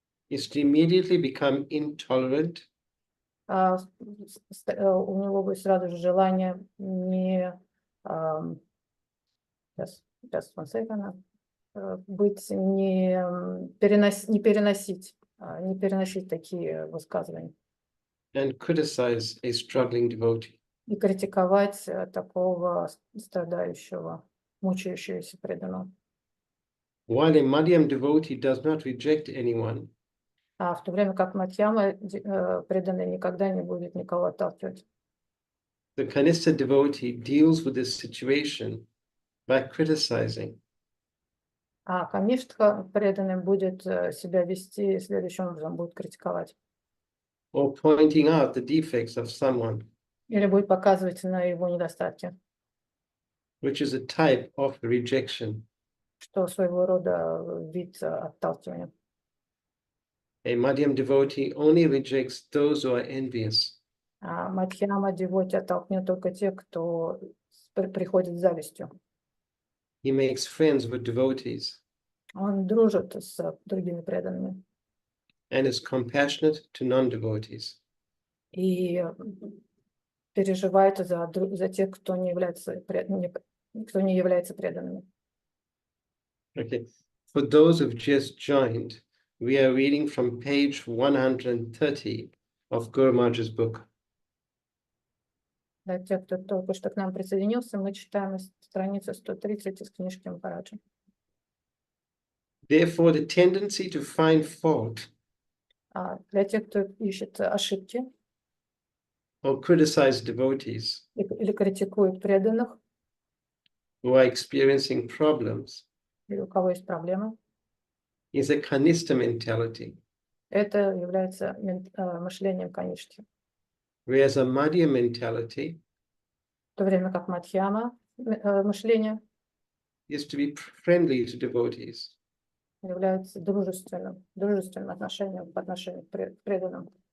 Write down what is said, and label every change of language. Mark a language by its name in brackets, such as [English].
[English] is to immediately become intolerant [Russian] у него будет сразу же желание не быть, не переносить такие высказывания [English] and criticize a struggling devotee. [Russian] и критиковать такого страдающего, мучающегося преданного. [English] While a Madhyam devotee does not reject anyone, [Russian] В то время как Мадьяма преданный никогда не будет никого отталкивать. [English] the Kanista devotee deals with this situation by criticizing. [Russian] Каништха преданным будет себя вести следующим образом, будет критиковать. [English] Or pointing out the defects of someone, [Russian] Или будет показывать на его недостатки, [English] which is a type of rejection. [Russian] что своего рода вид отталкивания. [English] A Madhyam devotee only rejects those who are envious. [Russian] Мадхьяма Девути оттолкнет только те, кто приходит с завистью. [English] He makes friends with devotees [Russian] Он дружит с другими преданными [English] and is compassionate to non-devotees. [Russian] и переживает за тех, кто не является преданными. [English] Okay. For those who've just joined, we are reading from page 130 of Guru Maharaj's book. [Russian] Для тех, кто только что к нам присоединился, мы читаем страницу 130 из книжки Махараджа. [English] Therefore, the tendency to find fault [Russian] Для тех, кто ищет ошибки [English] or criticize devotees [Russian] или критикует преданных, [English] who are experiencing problems [Russian] или у кого есть проблемы, [English] is a kanista mentality, [Russian] это является мышлением конечки. [English] whereas a madhya mentality [Russian] В то время как мадхьяма мышление [English] is to be friendly to devotees, [Russian] является дружественным отношением по отношению к преданным.